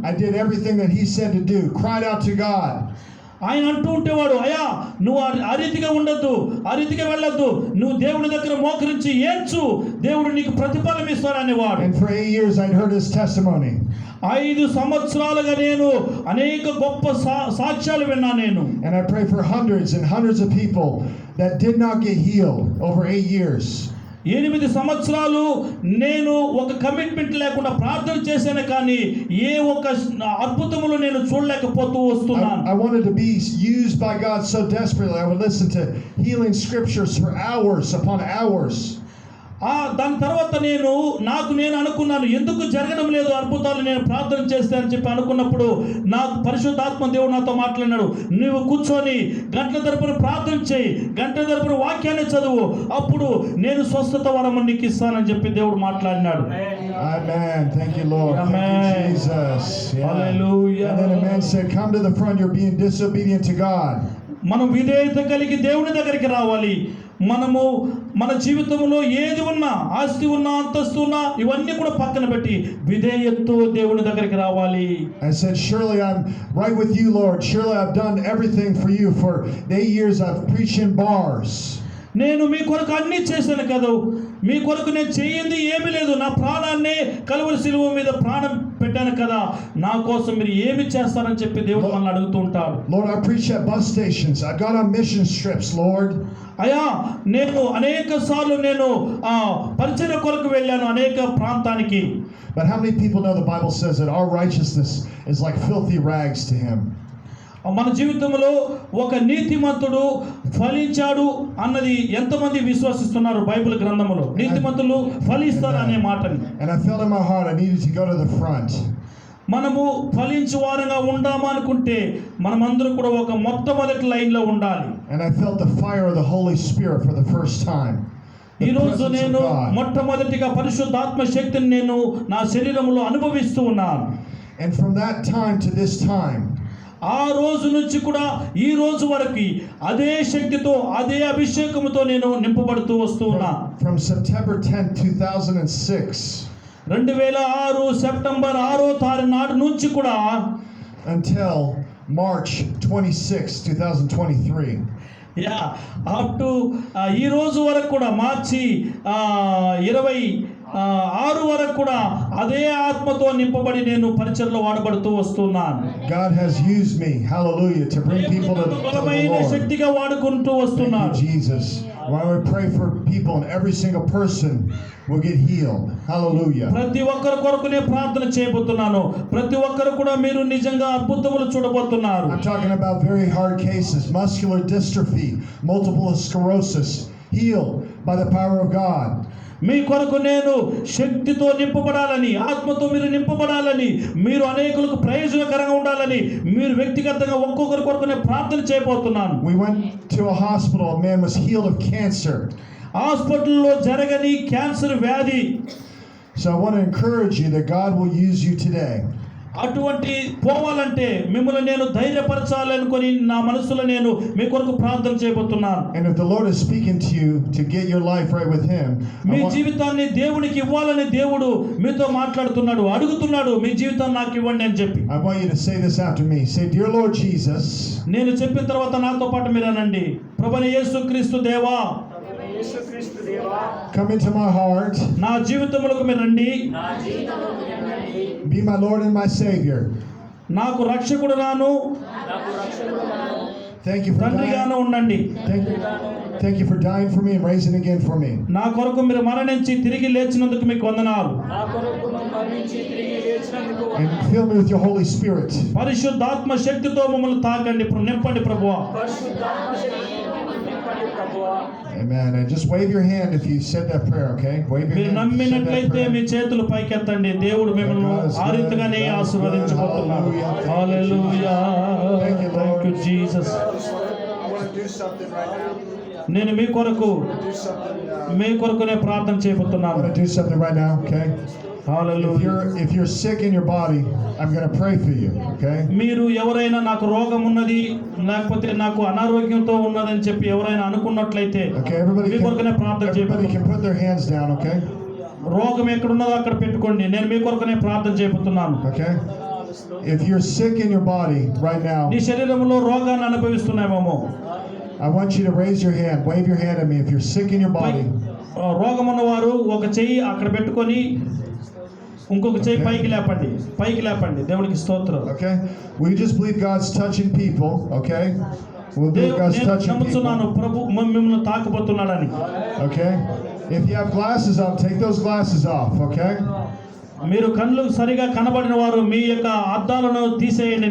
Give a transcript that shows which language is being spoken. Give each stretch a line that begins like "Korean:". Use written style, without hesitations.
English: I did everything that he said to do, cried out to God.
Telugu: ఆయన అంటూ ఉంటేవాడు, అయ్యా నువ్వు ఆ రీతిగా ఉండొద్దు, ఆ రీతిగా వెళ్ళొద్దు, నువ్వు దేవుడి దగ్గర మోకరించి ఏడ్చు, దేవుడు నీకు ప్రతిఫలం ఇస్తాడనేవాడు.
English: And for 8 years I'd heard his testimony.
Telugu: 5 సంవత్సరాలుగా నేను అనేక గొప్ప సాక్ష్యాలు విన్నా నేను.
English: And I prayed for hundreds and hundreds of people that did not get healed over 8 years.
Telugu: 8 సంవత్సరాలు నేను ఒక కమిట్మెంట్ లేకుండా ప్రార్థన చేశాను, కానీ ఏ ఒక్క అద్భుతములు నేను చూడలేకపోతూ వస్తున్నాను.
English: I wanted to be used by God so desperately. I would listen to healing scriptures for hours upon hours.
Telugu: దాని తర్వాత నేను అనుకున్నాను, ఎందుకు జరగడం లేదు అద్భుతాలు నేను ప్రార్థన చేస్తే అని చెప్పి అనుకున్నప్పుడు నాకు పరిశుద్ధాత్మ దేవుడు నాతో మాట్లాడినాడు, నువ్వు కూర్చొని గంటల తరపున ప్రార్థన చేయి, గంటల తరపున వాక్యాన్ని చదువు, అప్పుడు నేను స్వస్థత వరము నీకు ఇస్తానని చెప్పి దేవుడు మాట్లాడినాడు.
English: Amen. Thank you, Lord. Amen. Thank you, Jesus. Yeah. Hallelujah. And then a man said, come to the front, you're being disobedient to God.
Telugu: మనం విధేయత కలిగి దేవుని దగ్గరికి రావాలి. మనము మన జీవితంలో ఏది ఉన్నా, ఆస్తి ఉన్నా, అంతస్తు ఉన్నా, ఇవన్నీ కూడా పక్కన పెట్టి విధేయతతో దేవుని దగ్గరికి రావాలి.
English: I said, surely I'm right with you, Lord. Surely I've done everything for you. For 8 years I've preached in bars.
Telugu: నేను మీ కొరకు అన్నీ చేశాను కదా, మీ కొరకు నేను చేయింది ఏమీ లేదు, నా ప్రాణాన్ని కలువరి శిలువ మీద ప్రాణం పెట్టాను కదా, నా కోసం మీరు ఏమి చేస్తారని చెప్పి దేవుడు మనల్ని అడుగుతూ ఉంటాడు.
English: Lord, I preached at bus stations. I've gone on mission trips, Lord.
Telugu: అయ్యా నేను అనేక సార్లు పరిచర్య కొరకు వెళ్ళాను అనేక ప్రాంతానికి.
English: But how many people know the Bible says that our righteousness is like filthy rags to him?
Telugu: మన జీవితంలో ఒక నీతిమంతుడు ఫలించాడు అన్నది ఎంతమంది విశ్వసిస్తున్నారు? బైబిల్ గ్రంథములో నీతిమంతులు ఫలిస్తారు అనే మాటని.
English: And I felt in my heart I needed to go to the front.
Telugu: మనము ఫలించు వారంగా ఉండామా అనుకుంటే మనమందరం కూడా ఒక మొట్టమొదటి లైన్లో ఉండాలి.
English: And I felt the fire of the Holy Spirit for the first time.
Telugu: ఈ రోజు నేను మొట్టమొదటిగా పరిశుద్ధాత్మ శక్తిని నేను నా శరీరంలో అనుభవిస్తూ ఉన్నాను.
English: And from that time to this time,
Telugu: ఆ రోజు నుంచి కూడా ఈ రోజు వరకు అదే శక్తితో, అదే అభిషేకముతో నేను నింపబడుతూ వస్తూ ఉన్నా.
English: From September 10, 2006
Telugu: 2006 సెప్టెంబర్ 6వ తారీఖు నాటి నుంచి కూడా
English: until March 26, 2023. Up to
Telugu: ఈ రోజు వరకు కూడా మార్చి 26 వరకు కూడా అదే ఆత్మతో నింపబడి నేను పరిచర్యలో వాడబడుతూ వస్తున్నాను.
English: God has used me, hallelujah, to bring people to the Lord.
Telugu: శక్తిగా వాడుకుంటూ వస్తున్నాను.
English: Thank you, Jesus. Why we pray for people and every single person will get healed. Hallelujah.
Telugu: ప్రతి ఒక్కరి కొరకునే ప్రార్థన చేయబోతున్నాను. ప్రతి ఒక్కరు కూడా మీరు నిజంగా అద్భుతములు చూడబోతున్నారు.
English: I'm talking about very hard cases, muscular dystrophy, multiple sclerosis, healed by the power of God.
Telugu: మీ కొరకు నేను శక్తితో నింపబడాలని, ఆత్మతో మీరు నింపబడాలని, మీరు అనేకులకు ప్రయోజనకరంగా ఉండాలని, మీరు వ్యక్తిగతంగా ఒక్కొక్కరి కొరకు నేను ప్రార్థన చేయబోతున్నాను.
English: We went to a hospital, a man was healed of cancer.
Telugu: హాస్పిటల్లో జరగని క్యాన్సర్ వ్యాధి.
English: So I want to encourage you that God will use you today.
Telugu: అటువంటి పోవాలంటే మిమ్మల్ని నేను ధైర్యపరచాలనుకొని నా మనసులో నేను మీ కొరకు ప్రార్థన చేయబోతున్నాను.
English: And if the Lord is speaking to you to get your life right with him,
Telugu: మీ జీవితాన్ని దేవునికి ఇవ్వాలని దేవుడు మీతో మాట్లాడుతున్నాడు, అడుగుతున్నాడు, మీ జీవితాన్ని నాకు ఇవ్వండి అని చెప్పి.
English: I want you to say this after me. Say, dear Lord Jesus,
Telugu: నేను చెప్పిన తర్వాత నాతో పాటు మీరు అనండి, ప్రభువైన యేసుక్రీస్తు దేవా,
English: come into my heart,
Telugu: నా జీవితంలోకి మీరు రండి,
English: be my Lord and my Savior.
Telugu: నాకు రక్షకుడు రాను,
English: Thank you for
Telugu: తండ్రిగాను
English: dying.
Telugu: ఉండండి.
English: Thank you for dying for me and raising again for me.
Telugu: నా కొరకు మీరు మరణించి తిరిగి లేచినందుకు మీకు వందనాలు.
English: And fill me with your Holy Spirit.
Telugu: పరిశుద్ధాత్మ శక్తితో మమ్మల్ని తాకండి, నింపండి ప్రభువా.
English: Amen. And just wave your hand if you said that prayer, okay? Wave your
Telugu: మీరు
English: hand if you said that
Telugu: నమ్మినట్లయితే మీ
English: prayer.
Telugu: చేతులు పైకెత్తండి. దేవుడు మిమ్మల్ని ఆ రీతిగానే ఆశీర్వదించబోతున్నాడు. హల్లెలూయా.
English: Thank you, Lord. Thank you Jesus. I want to do something right now.
Telugu: నేను మీ కొరకు
English: Do something.
Telugu: మీ కొరకునే ప్రార్థన
English: I
Telugu: చేయబోతున్నాను.
English: want to do something right now, okay?
Telugu: Hallelujah.
English: If you're sick in your body, I'm going to pray for you, okay?
Telugu: మీరు ఎవరైనా నాకు రోగం ఉన్నది లేకపోతే నాకు అనారోగ్యంతో ఉన్నదని చెప్పి ఎవరైనా అనుకున్నట్లయితే
English: Okay, everybody
Telugu: మీ కొరకునే ప్రార్థన
English: can
Telugu: చేయబోతున్నాను.
English: put their hands down, okay?
Telugu: రోగం ఎక్కడున్నదో అక్కడ పెట్టుకోండి. నేను మీ కొరకునే ప్రార్థన చేయబోతున్నాను.
English: Okay? If you're sick in your body right now,
Telugu: నీ శరీరంలో రోగాన్ని అనుభవిస్తున్నామేమో,
English: I want you to raise your hand, wave your hand at me if you're sick in your body.
Telugu: రోగం ఉన్నవారు ఒక చెయ్యి అక్కడ పెట్టుకొని ఇంకొక చెయ్యి పైకి లేపండి. దేవుడికి స్తోత్రం.
English: Okay? We just believe God's touching people, okay? We'll believe God's
Telugu: నేను
English: touching
Telugu: నమ్ముతున్నాను
English: people.
Telugu: ప్రభు మిమ్మల్ని తాకబోతున్నాడని.
English: Okay? If you have glasses on, take those glasses off, okay?
Telugu: మీరు కళ్ళు సరిగా కనబడిన వారు మీ యొక్క అద్దాలను తీసేయండి.